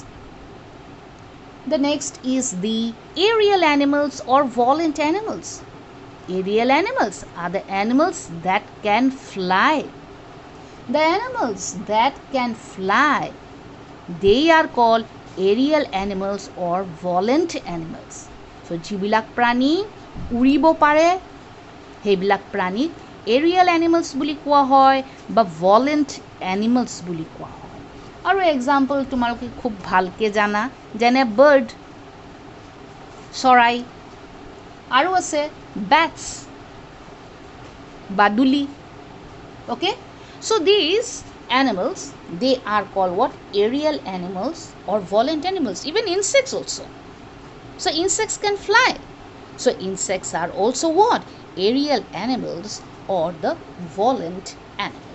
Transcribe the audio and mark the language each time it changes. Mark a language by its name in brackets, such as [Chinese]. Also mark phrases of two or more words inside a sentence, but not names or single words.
[English] The next is the aerial animals or volant animals. Aerial animals are the animals that can fly. The animals that can fly, they are called aerial animals or volant animals. So, [Assamese] যিবিলাক প্ৰাণী উৰিব পাৰে, হেবিলাক প্ৰাণী [English] aerial animals [Assamese] বুলি কোৱা হয় বা [English] volant animals [Assamese] বুলি কোৱা হয়. আৰু এক্সাম্পল তোমালোকে খুব ভালকে জানা যেনে bird, চৰাই, আৰু আছে bats, baduli. [English] Okay, so these animals, they are called what? Aerial animals or volant animals. Even insects also. So insects can fly. So insects are also what? Aerial animals or the volant animals.